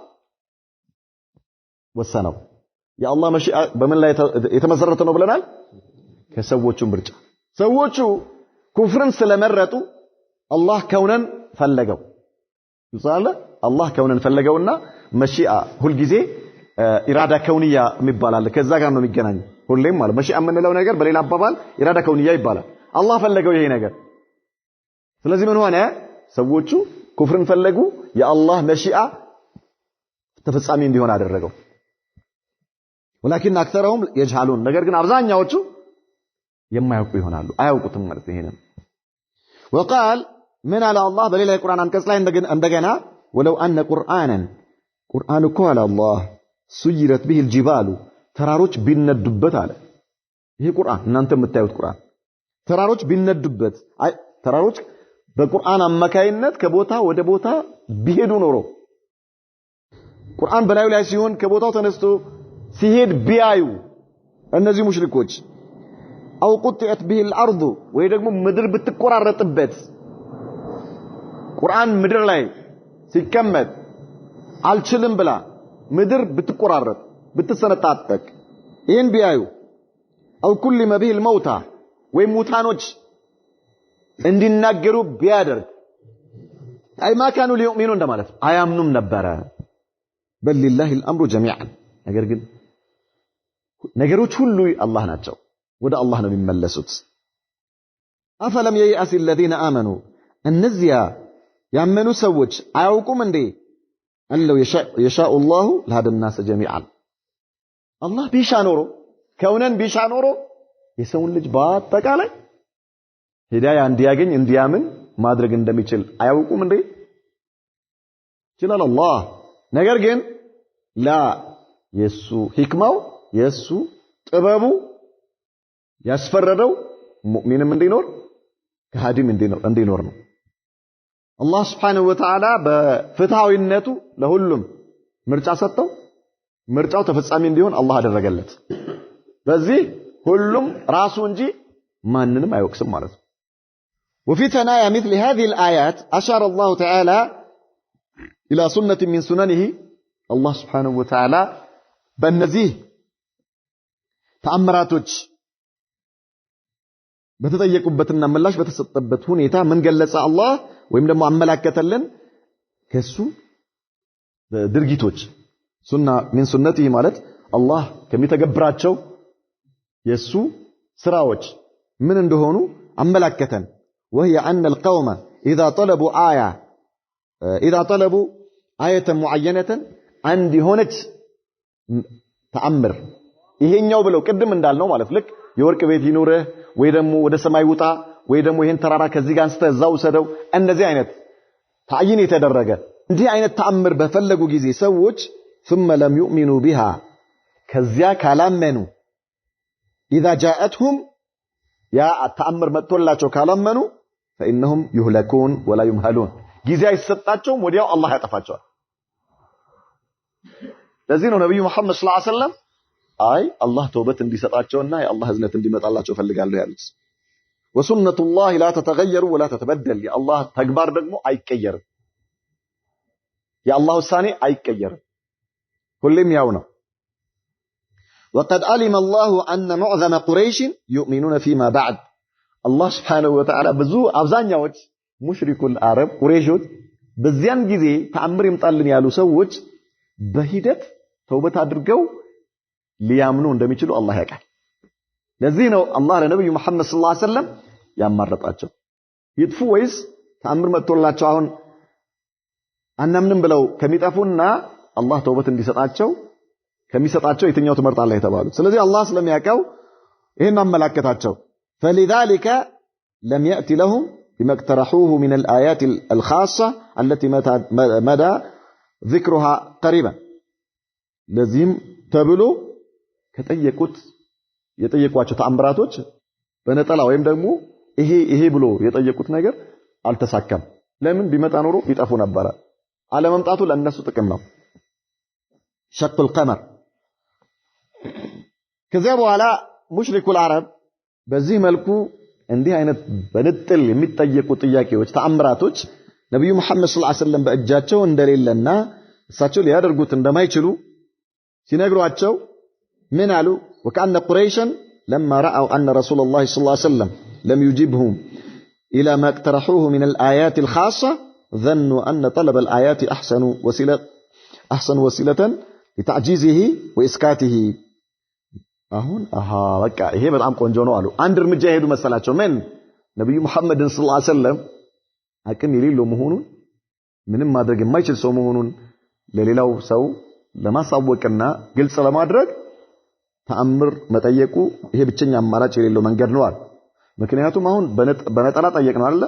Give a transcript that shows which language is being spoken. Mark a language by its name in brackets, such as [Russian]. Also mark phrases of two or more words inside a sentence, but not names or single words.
[Amharic] ወሰነው የአላህ መሺአ በምን ላይ የተመሰረተ ነው ብለናል ከሰዎቹ ምርጫ ሰዎቹ ኩፍርን ስለመረጡ አላህ ከውነን ፈለገው ይላል አላህ ከውነን ፈለገውና መሺአ ሁሉ ጊዜ [Arabic] إرادة كونية [Amharic] የሚባል ከዛ ጋር ነው የሚገናኝ ሁሌም ማለት መሺአ የምንለው ነገር በሌላ አባባል [Arabic] إرادة كونية [Amharic] ይባላል አላህ ፈለገው ይሄ ነገር ስለዚህ ምን ሆነ ሰዎቹ ኩፍርን ፈለጉ የአላህ መሺአ ተፈጻሚ እንዲሆን አደረገው [Arabic] ولكن اكثرهم يجهلون [Amharic] ነገር ግን አብዛኛዎቹ የማያውቁ ይሆናሉ አያውቁትም ማለት ነው [Arabic] وقال من على الله [Amharic] በሌላ የቁርአን አንቀጽ ላይ እንደገና [Arabic] ولو ان قرانا قران [Amharic] እኮ [Arabic] على الله سيرت به الجبال [Amharic] ተራሮች ቢነዱበት አለ ይሄ ቁርአን እናንተ የምታዩት ቁርአን ተራሮች ቢነዱበት ተራሮች በቁርአን አማካይነት ከቦታ ወደ ቦታ ቢሄዱ ኖሮ ቁርአን በላዩ ላይ ሲሆን ከቦታው ተነስቶ ሲሄድ ቢያዩ እነዚህ ሙሽሪኮች [Arabic] أو قطعت به الارض [Amharic] ወይ ደግሞ ምድር ብትቆራረጥበት ቁርአን ምድር ላይ ሲቀመጥ አልችልም ብላ ምድር ብትቆራረጥ ብትሰነጣጠቅ ይሄን ቢያዩ [Arabic] أو كلم به الموتى [Amharic] ወይ ሙታኖች እንዲናገሩ ቢያደርግ አይ [Arabic] ما كانوا ليؤمنون [Amharic] እንደማለት አያምኑም ነበር [Arabic] بل لله الامر جميعا [Amharic] ነገር ግን ነገሮች ሁሉ አላህ ናቸው ወደ አላህ ነው የሚመለሱት አፈለም [Arabic] ييأس الذين آمنوا [Amharic] እነዚያ ያመኑ ሰዎች አያውቁም እንዴ አለው [Arabic] يشاء الله لهذا الناس جميعا [Amharic] አላህ ቢሻ ኖሮ ከውነን ቢሻ ኖሮ የሰውን ልጅ በአጠቃላይ ሂዳያ እንዲያገኝ እንዲያምን ማድረግ እንደሚችል አያውቁም እንዴ ይችላል አላህ ነገር ግን ላ የሱ ህክማው የሱ ጥበቡ ያስፈረደው ሙእሚንም እንዲኖር ከሃዲም እንዲኖር ነው አላህ [Arabic] سبحانه وتعالى [Amharic] በፍትሃዊነቱ ለሁሉም ምርጫ ሰጠው ምርጫው ተፈጻሚ እንዲሆን አላህ አደረገለት በዚህ ሁሉም ራሱ እንጂ ማንንም አይወቅስም ማለት ነው [Arabic] وفي ثنايا مثل هذه الآيات أشار الله تعالى إلى سنة من سننه الله سبحانه وتعالى [Amharic] በእነዚህ ተአምራቶች በተጠየቁበትና ምላሽ በተሰጠበት ሁኔታ ምን ገለጸ አላህ ወይም ደግሞ አመላከተልን ከሱ ድርጊቶች ሱና [Arabic] من سنته [Amharic] ማለት አላህ ከሚተገብራቸው የሱ ስራዎች ምን እንደሆኑ አመላከተን [Arabic] وهي أن القوم إذا طلبوا آية معينة عند هونت [Amharic] ተአምር ይሄኛው ብለው ቅድም እንዳልነው ማለት ልክ የወርቅ ቤት ይኖር ወይ ደግሞ ወደ ሰማይ ውጣ ወይ ደግሞ ይሄን ተራራ ከዚህ ጋር አንስተ እዛው ሰደው እንደዚህ አይነት ታይን የተደረገ እንዲህ አይነት ተአምር በፈለጉ ጊዜ ሰዎች [Arabic] ثم لم يؤمنوا بها [Amharic] ከዚያ ካላመኑ [Arabic] اذا جاءتهم [Amharic] ያ ተአምር መጥቶላቸው ካላመኑ [Arabic] فانهم يهلكون ولا يمهلون [Amharic] ጊዜ አይሰጣቸውም ወዲያው አላህ ያጠፋቸዋል ለዚህ ነው ነብዩ መሐመድ [Arabic] صلى الله عليه وسلم [Amharic] አይ አላህ ተውበት እንዲሰጣቸውና የአላህ ህዝነት እንዲመጣላቸው ፈልጋለሁ ያሉት [Arabic] وسنة الله لا تتغير ولا تتبدل يا الله [Amharic] ተግባር ደግሞ አይቀየርም የአላህ ውሳኔ አይቀየርም ሁሌም ያው ነው [Arabic] وقد علم الله أن معظم قريش يؤمنون فيما بعد الله سبحانه وتعالى [Amharic] ብዙ አብዛኛዎች [Arabic] مشركو العرب [Amharic] ቁረይሾች በዚያን ጊዜ ተአምር ይምጣልን ያሉ ሰዎች በሂደት ተውበት አድርገው ሊያምኑ እንደሚችሉ አላህ ያውቃል ለዚህ ነው አላህ ለነብዩ መሐመድ [Arabic] صلى الله عليه وسلم [Amharic] ያማረጣቸው ይጥፉ ወይስ ተአምር መጥቶላቸው አሁን አናምንም ብለው ከሚጠፉና አላህ ተውበት እንዲሰጣቸው ከሚሰጣቸው የትኛው ትመርጣለህ የተባሉት ስለዚህ አላህ ስለሚያውቀው ይሄን አመላከታቸው [Arabic] فلذلك لم يأتي لهم بما اقترحوه من الآيات الخاصة التي مدى ذكرها قريبا لازم [Amharic] ተብሎ ከጠየቁት የጠየቋቸው ተአምራቶች በነጠላ ወይም ደግሞ ይሄ ብሎ የጠየቁት ነገር አልተሳካም ለምን ቢመጣ ኖሮ ይጠፉ ነበር አለመምጣቱ ለነሱ ጥቅም ነው [Arabic] شق القمر [Amharic] ከዚያ በኋላ [Arabic] مشركو العرب [Amharic] በዚህ መልኩ እንዲህ አይነት በንጥል የሚጠየቁ ጥያቄዎች ተአምራቶች ነብዩ መሐመድ [Arabic] صلى الله عليه وسلم [Amharic] በእጃቸው እንደሌለና እሳቸው ሊያደርጉት እንደማይችሉ ሲነግሯቸው ምን [Arabic] አሉ وكأن قريشا لما رأوا أن رسول الله صلى الله عليه وسلم لم يجبهم إلى ما اقترحوه من الآيات الخاصة ظنوا أن طلب الآيات أحسن وسيلة لتعجيزه وإسكاته [Amharic] አሁን በቃ ይሄ በጣም ቆንጆ ነው አሉ አንድ እርምጃ ሄዱ መሰላቸው ምን ነብዩ መሐመድ [Arabic] صلى الله عليه وسلم [Amharic] አቅም የሌለው መሆኑን ምንም ማድረግ የማይችል ሰው መሆኑን ለሌላው ሰው ለማሳወቅና ግልጽ ለማድረግ ተአምር መጠየቁ ይሄ ብቸኛ አማራጭ የሌለው መንገድ ነው አለ። ምክንያቱም አሁን በነጠላ ጠየቅነው አይደል?